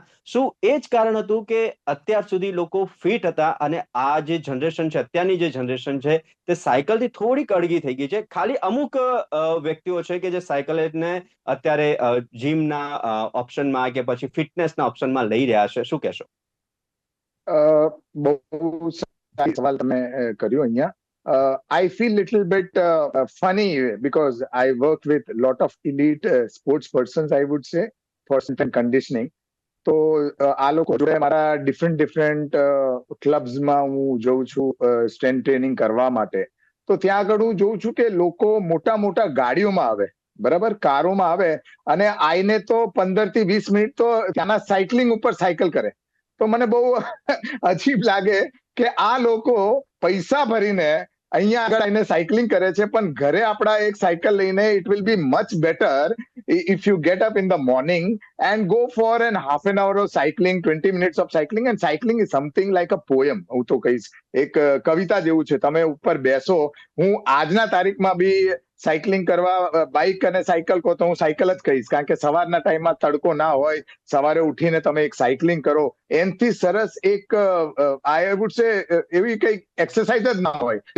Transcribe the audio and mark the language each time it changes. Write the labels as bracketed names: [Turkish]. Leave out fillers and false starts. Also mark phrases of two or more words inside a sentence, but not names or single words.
[Gujarati] શું એ જ કારણ હતું કે અત્યાર સુધી લોકો ફિટ હતા અને આ જે જનરેશન છે, અત્યારની જે જનરેશન છે, તે સાયકલથી થોડીક અળગી થઈ ગઈ છે? ખાલી અમુક વ્યક્તિઓ છે કે જે સાયકલને અત્યારે જીમના ઓપ્શનમાં કે પછી ફિટનેસના ઓપ્શનમાં લઈ રહ્યા છે, શું કહેશો? બહુ સારો સવાલ તમે કર્યો અહીંયા. [English] I feel little bit funny because I work with a lot of elite sports persons, I would say, for strength and conditioning. [Gujarati] તો આ લોકો જોડે મારા [English] different clubsમાં [Gujarati] હું જઉં છું [English] strength training [Gujarati] કરવા માટે. તો ત્યાં આગળ હું જોઉં છું કે લોકો મોટા મોટા ગાડીઓમાં આવે, બરાબર, કારોમાં આવે, અને આઈને તો 15 થી 20 મિનિટ તો ત્યાંના સાયકલિંગ ઉપર સાયકલ કરે. તો મને બહુ અજીબ લાગે કે આ લોકો પૈસા ભરીને અહીંયા આગળ આવીને સાયકલિંગ કરે છે, પણ ઘરે આપણા એક સાયકલ લઈને [English] it will be much better if you get up in the morning and go for an half an hour of cycling, 20 minutes of cycling. And cycling is something like a poem. [Gujarati] હું તો કહીશ એક કવિતા જેવું છે. તમે ઉપર બેસો, હું આજના તારીખમાં બી સાયકલિંગ કરવા, બાઇક અને સાયકલ કહો તો હું સાયકલ જ કહીશ, કારણ કે સવારના ટાઈમમાં તડકો ના હોય, સવારે ઉઠીને તમે એક સાયકલિંગ કરો, એનાથી સરસ એક [English] I would say [Gujarati] એવી કઈ એક્સરસાઇઝ જ ના હોય.